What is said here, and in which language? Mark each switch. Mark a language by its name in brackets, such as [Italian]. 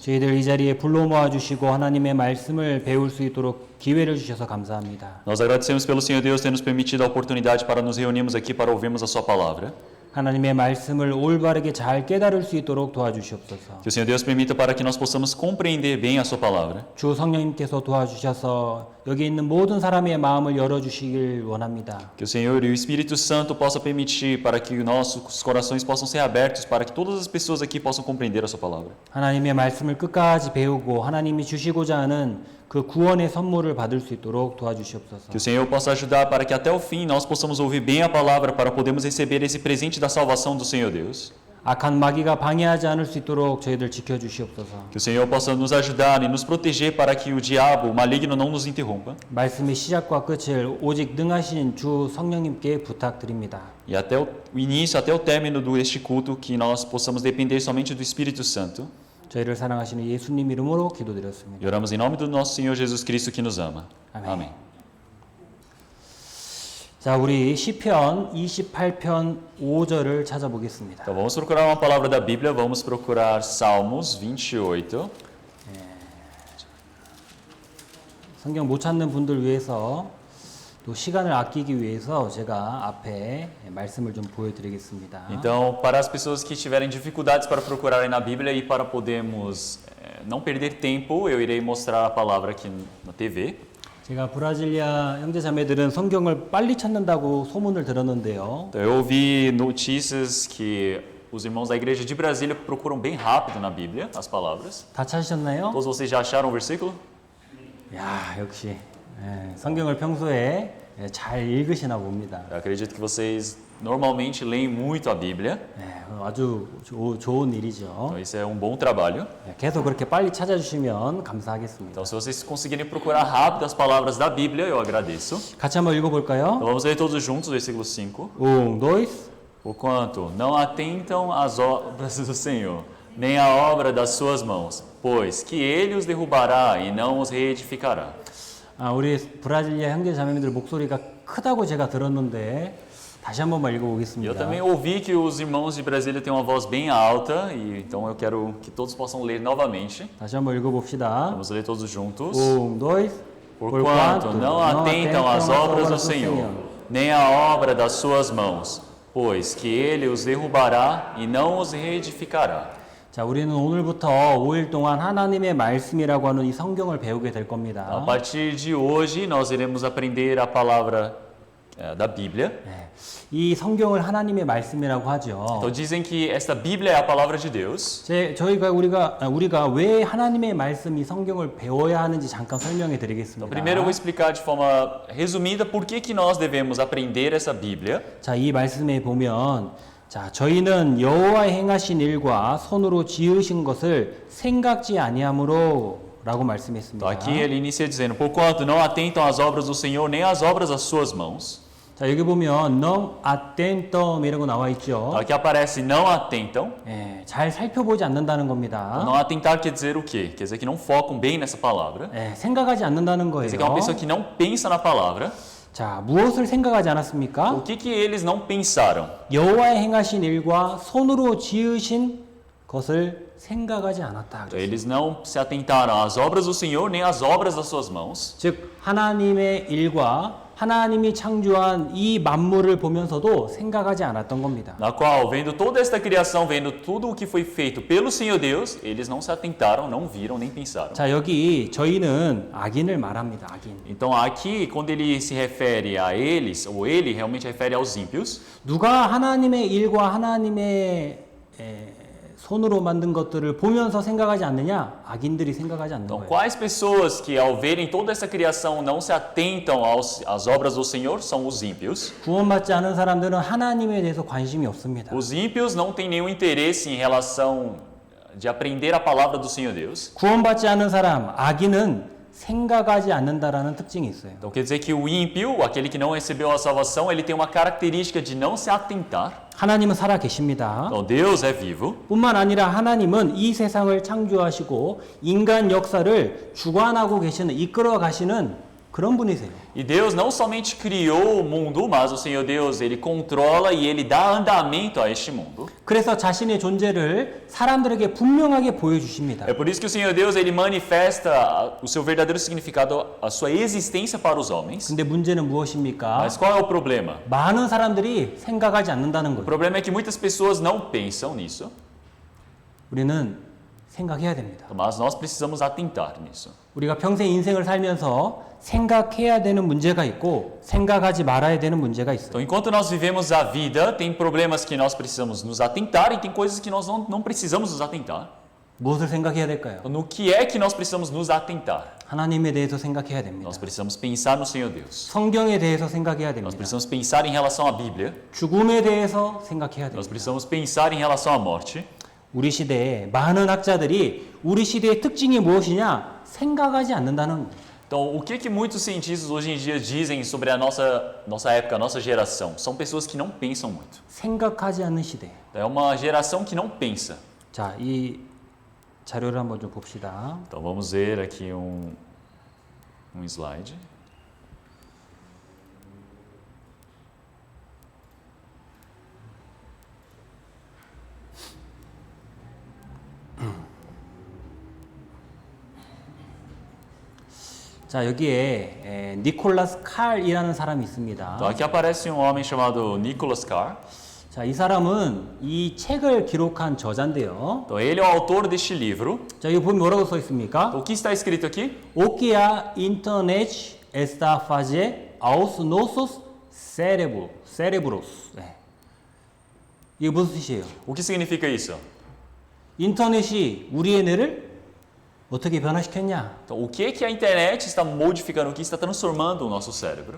[Korean] 저희들 이 자리에 불러 모아 주시고 하나님의 말씀을 배울 수 있도록 기회를 주셔서 감사합니다. [Portuguese] Nós agradecemos pelo Senhor Deus ter nos permitido a oportunidade para nos reunirmos aqui para ouvirmos a sua palavra. [Korean] 하나님의 말씀을 올바르게 잘 깨달을 수 있도록 도와주시옵소서. [Portuguese] Que o Senhor Deus permita para que nós possamos compreender bem a sua palavra. [Korean] 주 성령님께서 도와주셔서 여기 있는 모든 사람의 마음을 열어주시길 원합니다. [Portuguese] Que o Senhor e o Espírito Santo possa permitir para que nossos corações possam ser abertos para que todas as pessoas aqui possam compreender a sua palavra. [Korean] 하나님의 말씀을 끝까지 배우고 하나님이 주시고자 하는 그 구원의 선물을 받을 수 있도록 도와주시옵소서. [Portuguese] Que o Senhor possa ajudar para que até o fim nós possamos ouvir bem a palavra para podermos receber esse presente da salvação do Senhor Deus. [Korean] 악한 마귀가 방해하지 않을 수 있도록 저희들 지켜주시옵소서. [Portuguese] Que o Senhor possa nos ajudar e nos proteger para que o diabo, o maligno, não nos interrompa. [Korean] 말씀의 시작과 끝을 오직 능하신 주 성령님께 부탁드립니다. [Portuguese] E até o início, até o término deste culto, que nós possamos depender somente do Espírito Santo. [Korean] 저희를 사랑하시는 예수님 이름으로 [Portuguese] E [Korean] 기도드렸습니다. [Portuguese] oramos em nome do nosso Senhor Jesus Cristo que nos ama. Amém. Amém. [Korean] 자, 우리 시편 28편 5절을 찾아보겠습니다. [Portuguese] Então vamos procurar uma palavra da Bíblia, vamos procurar Salmos 28. [Korean] 성경 못 찾는 분들 위해서 또 시간을 아끼기 위해서 제가 앞에 말씀을 좀 보여드리겠습니다. [Portuguese] Então, para as pessoas que tiverem dificuldades para procurarem na Bíblia e para podermos não perder tempo, eu irei mostrar a palavra aqui na TV. [Korean] 제가 브라질리아 형제자매들은 성경을 빨리 찾는다고 소문을 들었는데요. [Portuguese] Então, eu ouvi notícias que os irmãos da igreja de Brasília procuram bem rápido na Bíblia as palavras. [Korean] 다 찾으셨나요? [Portuguese] Todos vocês já acharam o versículo? [Korean] 야, 역시 성경을 평소에 잘 읽으시나 봅니다. [Portuguese] Eu acredito que vocês normalmente leem muito a Bíblia. [Korean] 아주 좋은 일이죠. [Portuguese] Então, isso é um bom trabalho. [Korean] 계속 그렇게 빨리 찾아주시면 감사하겠습니다. [Portuguese] Então, se vocês conseguirem procurar rápido as palavras da Bíblia, eu agradeço. [Korean] 같이 한번 읽어볼까요? [Portuguese] Então, vamos ler todos juntos o versículo 5. dois. Porquanto não atentam às obras do Senhor, nem à obra das suas mãos, pois que ele os derrubará e não os reedificará. [Korean] 우리 브라질리아 형제 자매님들 목소리가 크다고 제가 들었는데 다시 한 번만 [Portuguese] Eu [Korean] 읽어보겠습니다. [Portuguese] também ouvi que os irmãos de Brasília têm uma voz bem alta, e então eu quero que todos possam ler novamente. [Korean] 다시 한번 읽어봅시다. [Portuguese] Vamos ler todos juntos. dois. Porquanto não atentam às obras do Senhor, nem à obra das suas mãos, pois que ele os derrubará e não os reedificará. [Korean] 자, 우리는 오늘부터 5일 동안 하나님의 말씀이라고 하는 이 성경을 배우게 될 [Portuguese] A [Korean] 겁니다. [Portuguese] partir de hoje, nós iremos aprender a palavra da Bíblia. [Korean] 이 성경을 하나님의 말씀이라고 하죠. [Portuguese] Então dizem que esta Bíblia é a palavra de Deus. [Korean] 우리가 왜 하나님의 말씀 이 성경을 배워야 하는지 잠깐 설명해 [Portuguese] Então, [Korean] 드리겠습니다. [Portuguese] primeiro eu vou explicar de forma resumida por que nós devemos aprender essa Bíblia. [Korean] 자, 이 말씀에 보면 저희는 여호와의 행하신 일과 손으로 지으신 것을 생각지 아니함으로 라고 말씀했습니다. [Portuguese] Então, aqui ele inicia dizendo: porquanto não atentam às obras do Senhor, nem às obras das suas mãos. [Korean] 자, 여기 보면 [Portuguese] não atentam [Korean] 이라고 나와 있죠. [Portuguese] Aqui aparece não atentam. [Korean] 잘 살펴보지 않는다는 [Portuguese] Então, [Korean] 겁니다. [Portuguese] não atentar quer dizer o quê? Quer dizer que não focam bem nessa palavra. [Korean] 생각하지 않는다는 [Portuguese] Quer dizer que é uma pessoa [Korean] 거예요. [Portuguese] que não pensa na palavra. [Korean] 자, 무엇을 생각하지 않았습니까? [Portuguese] O que eles não pensaram? [Korean] 여호와의 행하신 일과 손으로 지으신 것을 생각하지 않았다. [Portuguese] Então, eles não se atentaram às obras do Senhor, nem às obras das suas mãos. [Korean] 즉 하나님의 일과 하나님이 창조한 이 만물을 보면서도 생각하지 않았던 겁니다. [Portuguese] Na qual, vendo toda esta criação, vendo tudo o que foi feito pelo Senhor Deus, eles não se atentaram, não viram, nem pensaram. [Korean] 자, 여기 저희는 악인을 말합니다. 악인. [Portuguese] Então aqui, quando ele se refere a eles, ou ele realmente refere aos ímpios, [Korean] 누가 하나님의 일과 하나님의 손으로 만든 것들을 보면서 생각하지 않느냐? 악인들이 생각하지 않는 [Portuguese] então [Korean] 거예요. [Portuguese] quais pessoas que ao verem toda essa criação não se atentam às obras do Senhor são os ímpios. [Korean] 구원받지 않은 사람들은 하나님에 대해서 관심이 없습니다. [Portuguese] Os ímpios não têm nenhum interesse em relação de aprender a palavra do Senhor Deus. [Korean] 구원받지 않은 사람, 악인은 생각하지 않는다라는 특징이 있어요. [Portuguese] Então quer dizer que o ímpio, aquele que não recebeu a salvação, ele tem uma característica de não se atentar. [Korean] 하나님은 살아 계십니다. [Portuguese] Então Deus é vivo. [Korean] 뿐만 아니라 하나님은 이 세상을 창조하시고 인간 역사를 주관하고 계시는, 이끌어 가시는 그런 분이세요. [Portuguese] E Deus não somente criou o mundo, mas o Senhor Deus, ele controla e ele dá andamento a este mundo. [Korean] 그래서 자신의 존재를 사람들에게 분명하게 보여주십니다. [Portuguese] É por isso que o Senhor Deus, ele manifesta o seu verdadeiro significado, a sua existência para os homens. [Korean] 근데 문제는 무엇입니까? [Portuguese] Mas qual é o problema? [Korean] 많은 사람들이 생각하지 않는다는 [Portuguese] O [Korean] 거예요. [Portuguese] problema é que muitas pessoas não pensam nisso, [Korean] 우리는 생각해야 됩니다. [Portuguese] mas nós precisamos atentar nisso. [Korean] 우리가 평생 인생을 살면서 생각해야 되는 문제가 있고 생각하지 말아야 되는 문제가 있어요. [Portuguese] Então, enquanto nós vivemos a vida, tem problemas que nós precisamos nos atentar e tem coisas que nós não precisamos nos atentar. [Korean] 무엇을 생각해야 될까요? [Portuguese] Então, no que é que nós precisamos nos atentar? [Korean] 하나님에 대해서 생각해야 됩니다. [Portuguese] Nós precisamos pensar no Senhor Deus. [Korean] 성경에 대해서 생각해야 [Portuguese] Nós [Korean] 됩니다. [Portuguese] precisamos pensar em relação à Bíblia. [Korean] 죽음에 대해서 생각해야 [Portuguese] Nós [Korean] 됩니다. [Portuguese] precisamos pensar em relação à morte. [Korean] 우리 시대에 많은 학자들이 우리 시대의 특징이 무엇이냐 생각하지 않는다는 거예요. [Portuguese] Então, o que muitos cientistas hoje em dia dizem sobre a nossa época, a nossa geração? São pessoas que não pensam muito. [Korean] 생각하지 않는 시대. [Portuguese] É uma geração que não pensa. [Korean] 자, 이 자료를 한번 좀 봅시다. [Portuguese] Então, vamos ver aqui um slide. [Korean] 자, 여기에 니콜라스 칼이라는 사람이 있습니다. [Portuguese] Então, aqui aparece um homem chamado Nicholas Carr. [Korean] 자, 이 사람은 이 책을 기록한 저자인데요. [Portuguese] Então, ele é o autor deste livro. [Korean] 자, 여기 보면 뭐라고 써 있습니까? [Portuguese] Então, o que está escrito aqui? O que a internet está fazer aos nossos cérebros. [Korean] 네. 이게 무슨 뜻이에요? [Portuguese] O que significa isso? [Korean] 인터넷이 우리의 뇌를 어떻게 변화시켰냐? [Portuguese] Então, o que a internet está modificando, o que está transformando o nosso cérebro?